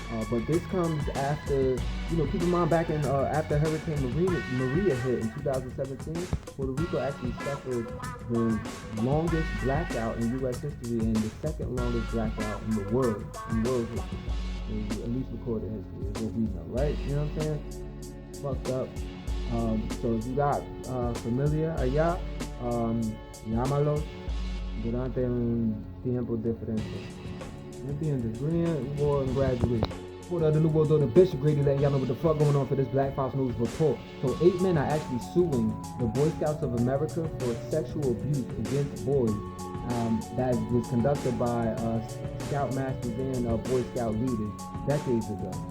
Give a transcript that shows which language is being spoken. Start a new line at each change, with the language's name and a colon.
English: But this comes after, keep in mind back in after Hurricane Maria hit in 2017, Puerto Rico actually suffered the longest blackout in U.S. history and the second longest blackout in the world history. At least recorded history is what we know, right? You know what I'm saying? Fucked up. So if you got
Spanish: familia allá, llámalos durante un tiempo diferente. ¿Entiendes?
English: Greenville and Graduate. The New World Order Bishop Grady letting y'all know what the fuck going on for this Black Fox News report. So 8 men are actually suing the Boy Scouts of America for sexual abuse against boys that was conducted by Scout Masters and Boy Scout leaders decades ago.